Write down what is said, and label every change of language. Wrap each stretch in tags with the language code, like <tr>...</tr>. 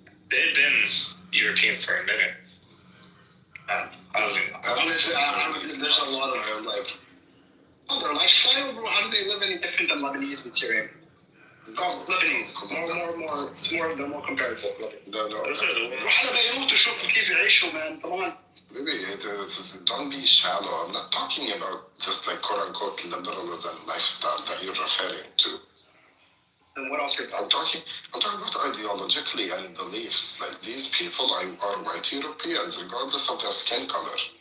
<en>They've been European for a minute. Honestly, there's a lot of their lifestyle, bro. How do they live any different than Lebanese and Syrian? Lebanese. They're more comparable. No.</en> <ar>واحنا بيموتوا شوفوا كيف يعيشوا,</ar> <en>man. Come on. Maybe don't be shallow. I'm not talking about just like quote unquote liberalism lifestyle that you're referring to. And what else are you talking? I'm talking about ideologically and beliefs. Like these people are white Europeans, regardless of their skin color.</en>